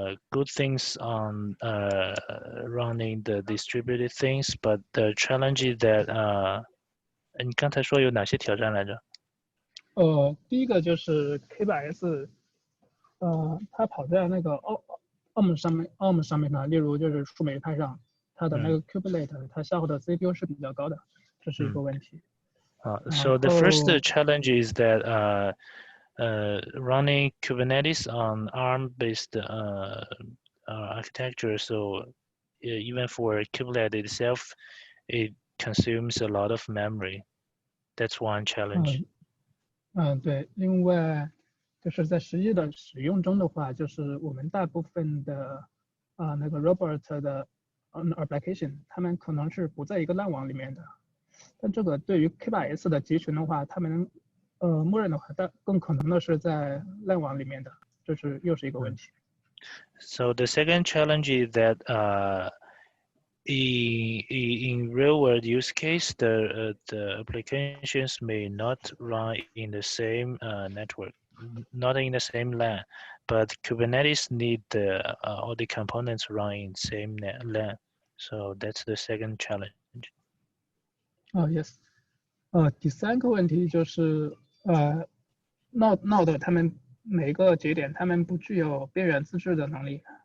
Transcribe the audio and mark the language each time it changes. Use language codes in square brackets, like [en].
[en] good things on running the distributed things, but the challenge is that [zh] 你刚才说有哪些挑战来着？第一个就是 K8s，它跑在那个 ARM 上面呢，例如就是树莓派上，它的那个 kubelet 它消耗的 CPU 是比较高的，这是一个问题。 [en] So the first challenge is that running Kubernetes on ARM-based architecture. So even for Kubernetes itself, it consumes a lot of memory. That's one challenge. [zh] 对，因为就是在实际的使用中的话，就是我们大部分的那个 robot 的application，他们可能是不在一个 LAN 网里面的。但这个对于 K8s 的集群的话，他们默认的话，更可能的是在 LAN 网里面的，这是又是一个问题。 [en] So the second challenge is that in real world use case, the applications may not run in the same network, not in the same LAN, but Kubernetes need all the components run in same LAN. So that's the second challenge. Yes. [zh] 第三个问题就是Node 他们每个节点他们不具有边缘自治的能力。